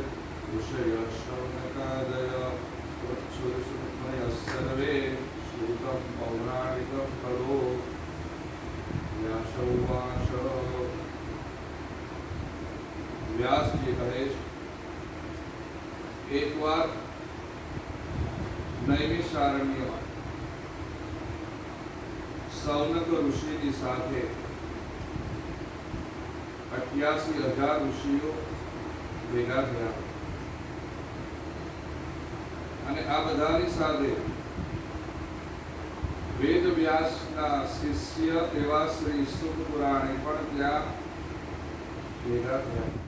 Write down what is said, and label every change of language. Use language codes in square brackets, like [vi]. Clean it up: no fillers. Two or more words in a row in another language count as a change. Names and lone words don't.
[sa] ऋषयः शौनकादयः सर्वे श्रुतं पौराणिकं खलु व्यासोवाच [hi] व्यास जी कहे एक बार [gu] નૈમિષારણ્યમાં સૌનક ઋષિની સાથે 88,000 ઋષિઓ ભેગા થયા અને આ બધાની સાથે વેદ વ્યાસના શિષ્ય એવા શ્રી સુત પુરાણે પણ ત્યાં ભેગા થયા.